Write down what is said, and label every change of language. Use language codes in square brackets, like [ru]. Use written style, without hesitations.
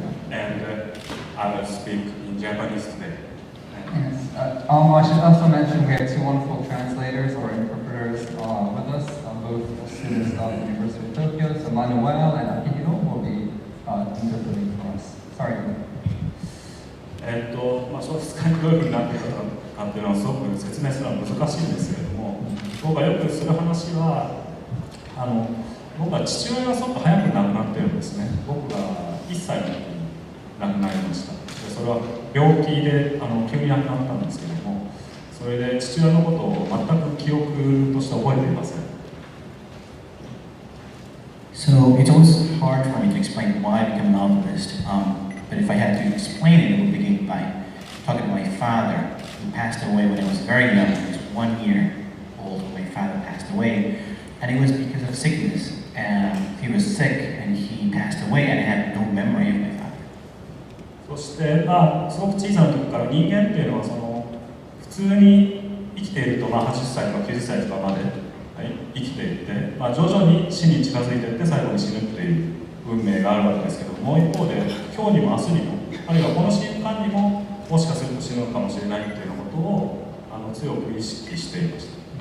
[en] And I will speak in Japanese today. Yes. I should also mention we have two wonderful translators or interpreters with us, both students of the University of Tokyo. So Manuel and Akihiro will be interpreting for us. Sorry. [ja] 小説家にどういうふうになっているかっていうのはすごく説明するのは難しいんですけれども、僕がよくする話は、僕は父親がすごく早く亡くなってるんですね。僕が1歳の時に亡くなりました。でそれは病気で急に亡くなったんですけども、それで父親のことを全く記憶として覚えていません。 [en] So it's always hard for me to explain why I became a novelist. But if I had to explain it, it would begin by talking to my father, who passed away when I was very young. I was 1 year old when my father passed away, and it was because of sickness. He was sick and he passed away, and I had no memory of my father. [ja] そして、すごく小さな時から人間っていうのは普通に生きていると、80歳とか90歳とかまで、生きていって、徐々に死に近づいていって最後に死ぬっていう運命があるわけですけども、う一方で今日にも明日にも、あるいはこの瞬間にももしかすると死ぬかもしれないっていうことを強く意識していました。